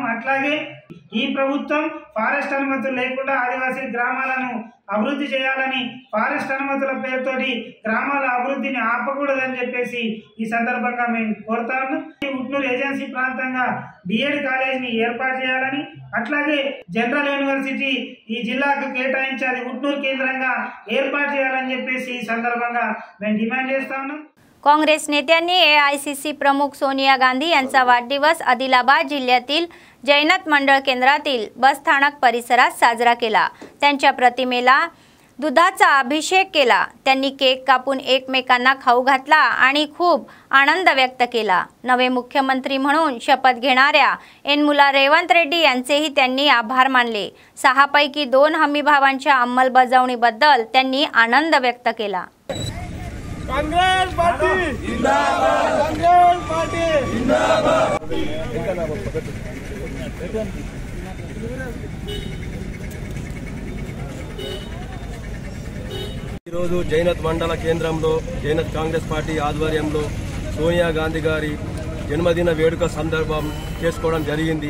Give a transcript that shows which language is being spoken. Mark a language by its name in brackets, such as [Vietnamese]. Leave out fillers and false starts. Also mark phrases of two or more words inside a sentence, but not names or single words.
[Telugu] అట్లాగే ఈ ప్రభుత్వం ఫారెస్ట్ అనుమతులు లేకుండా ఆదివాసీ గ్రామాలను అభివృద్ధి చేయాలని, ఫారెస్ట్ అనుమతుల పేరుతోటి గ్రామాల అభివృద్ధిని ఆపకూడదని చెప్పేసి ఈ సందర్భంగా మేము కోరుతా ఉన్నాం. ఉట్నూరు ఏజెన్సీ ప్రాంతంగా డిఎడ్ కాలేజీని ఏర్పాటు చేయాలని, అట్లాగే [English] General University [Telugu] ఈ జిల్లాకు కేటాయించి అది ఉట్నూరు కేంద్రంగా ఏర్పాటు చేయాలని చెప్పేసి ఈ సందర్భంగా మేము డిమాండ్ చేస్తా ఉన్నాం. [Marathi] काँग्रेस नेत्यांनी AICC प्रमुख सोनिया गांधी यांचा वाढदिवस आदिलाबाद जिल्ह्यातील जैनत मंडळ केंद्रातील बसस्थानक परिसरात साजरा केला। त्यांच्या प्रतिमेला दुधाचा अभिषेक केला। त्यांनी केक कापून एकमेकांना खाऊ घातला आणि खूप आनंद व्यक्त केला। नवे मुख्यमंत्री म्हणून शपथ घेणाऱ्या यनमुला रेवंत रेड्डी यांचेही त्यांनी आभार मानले। 6 पैकी 2 हमीभावांच्या अंमलबजावणीबद्दल त्यांनी आनंद व्यक्त केला। [Hindi] कांग्रेस पार्टी जिंदाबाद, कांग्रेस पार्टी जिंदाबाद। [Telugu] ఈరోజు జైనత్ మండల కేంద్రంలో జైనత్ కాంగ్రెస్ పార్టీ ఆధ్వర్యంలో సోనియా గాంధీ గారి జన్మదిన వేడుక సందర్భం చేసుకోవడం జరిగింది।